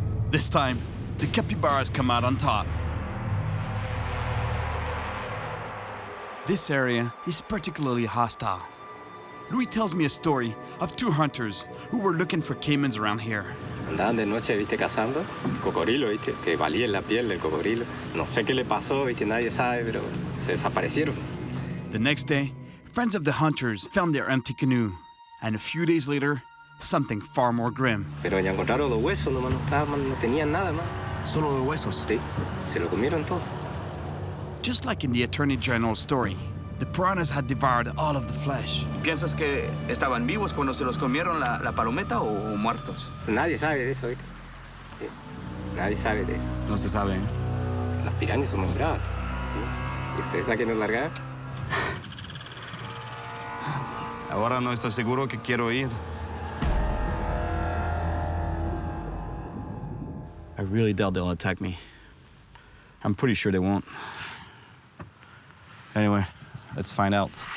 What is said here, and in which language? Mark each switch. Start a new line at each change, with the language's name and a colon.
English: This time, the capybara has come out on top. This area is particularly hostile. Luis tells me a story of two hunters who were looking for caimans around here.
Spanish: Andaban de noche, viste, cazando cocodrilo, viste, que valía la piel del cocodrilo. No sé qué le pasó, viste, nadie sabe, pero se desaparecieron.
English: The next day, friends of the hunters found their empty canoe, and a few days later, something far more grim.
Spanish: Pero ya encontraron los huesos, nomás no tenían nada más. Solo los huesos? Sí, se lo comieron todo.
English: Just like in the Attorney General's story, the piranhas had devoured all of the flesh.
Spanish: ¿Piensas que estaban vivos cuando se los comieron la palometa o muertos? Nadie sabe de eso, ¿viste? Sí. Nadie sabe de eso. No se sabe, ¿eh? Las pirañas son muy bravas. ¿Sí? ¿Y ustedes la quieren largar? Ahora no estoy seguro que quiero ir.
English: I really doubt they'll attack me. I'm pretty sure they won't. Anyway, let's find out.